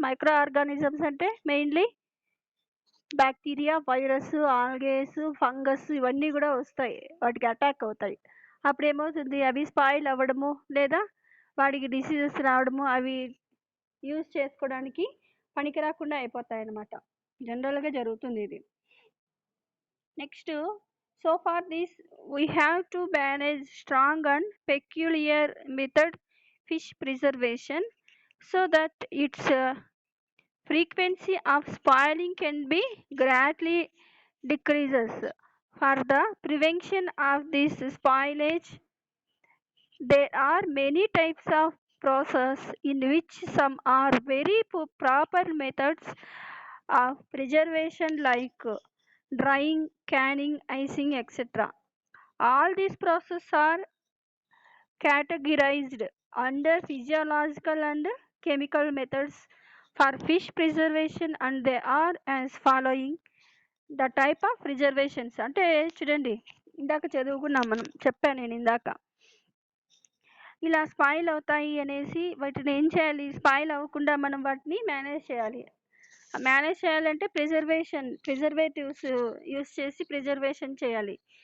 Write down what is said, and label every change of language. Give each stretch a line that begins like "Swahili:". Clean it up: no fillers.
Telugu: Micro organisms అంటే mainly bacteria, virus, ఆల్గేస్, fungus ఇవన్నీ కూడా వస్తాయి, వాటికి అటాక్ అవుతాయి. అప్పుడు ఏమవుతుంది, అవి స్పాయిల్ అవ్వడము లేదా వాటికి డిసీజెస్ రావడము, అవి యూజ్ చేసుకోవడానికి పనికి రాకుండా అయిపోతాయి అన్నమాట. జనరల్గా జరుగుతుంది ఇది.
English: Next, so for this we have to manage strong and peculiar method fish preservation so that its frequency of spoiling can be greatly decreases. For the prevention of this spoilage, there are many types of process in which some are very proper methods of preservation like drying, canning, icing, etc. All these processes are categorized under physiological and chemical methods for fish preservation, and they are as following. The type of preservations
Telugu: అంటే చూడండి, ఇందాక చదువుకున్నాం మనం, చెప్పాను నేను ఇందాక. ఇలా spoil అవుతాయి అనేసి వాటిని ఏం చేయాలి, స్పాయిల్ అవ్వకుండా మనం వాటిని మేనేజ్ చేయాలి. మేనేజ్ చేయాలంటే ప్రిజర్వేటివ్స్ యూస్ చేసి ప్రిజర్వేషన్ చేయాలి.